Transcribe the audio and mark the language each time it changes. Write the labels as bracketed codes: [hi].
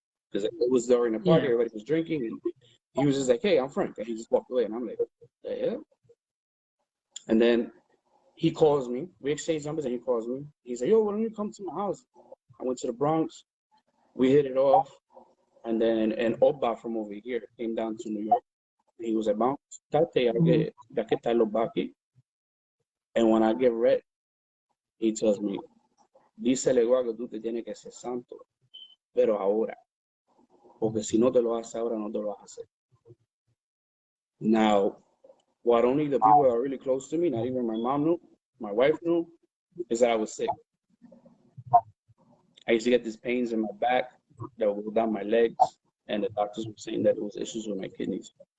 [en] Because it was during the party, everybody was drinking, and he was just like, hey, I'm Frank. And he just walked away, and I'm like, what the hell? And then he calls me. We exchange numbers, and he calls me. He's like, yo, why don't you come to my house? I went to the Bronx. We hit it off. And then an Oba from over here came down to New York. [es] He was like, "Vamos, tate, ya que está el Oba aquí." [en] And when I get read, he tells me, [es] dice el igual que tú te tienes que ser santo, pero ahora, porque si no te lo haces ahora, no te lo vas a hacer. [en] Now, what only the people that are really close to me, not even my mom knew, my wife knew, is that I was sick. I used to get these pains in my back that would go down my legs, and the doctors were saying that it was issues with my kidneys.